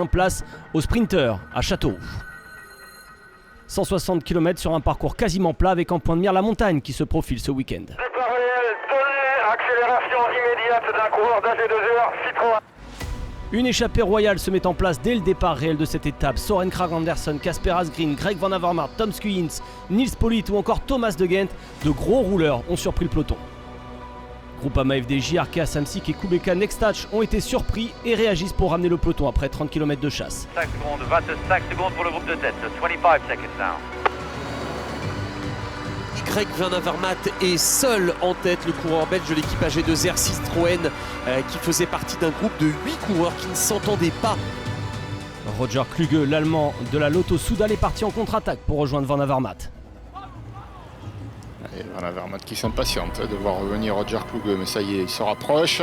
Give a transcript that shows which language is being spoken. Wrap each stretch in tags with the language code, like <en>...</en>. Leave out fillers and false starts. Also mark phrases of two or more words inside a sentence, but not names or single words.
<fr>Place aux sprinters à Châteauroux. 160 km sur un parcours quasiment plat avec en point de mire la montagne qui se profile ce week-end. Départ réel donné, accélération immédiate d'un coureur d'AG2R Citroën. Une échappée royale se met en place dès le départ réel de cette étape. Søren Kragh Andersen, Kasper Asgreen, Greg Van Avermaet, Tom Skujins, Nils Politt ou encore Thomas de Gendt, de gros rouleurs ont surpris le peloton. Groupama FDJ, Arkea Samsic et Kubeka Nextach ont été surpris et réagissent pour ramener le peloton après 30 km de chasse. 5 secondes, 25 secondes pour le groupe de tête, 25</fr> <en>seconds now.</en> <fr>Greg Van Avermaet est seul en tête, le coureur belge de l'équipe AG2R Citroën qui faisait partie d'un groupe de 8 coureurs qui ne s'entendaient pas. Roger Kluge, l'Allemand de la Lotto Soudal, est parti en contre-attaque pour rejoindre Van Avermaet. Et Van Avermaet qui s'impatiente de voir revenir Roger Kluge, mais ça y est, il se rapproche.</fr>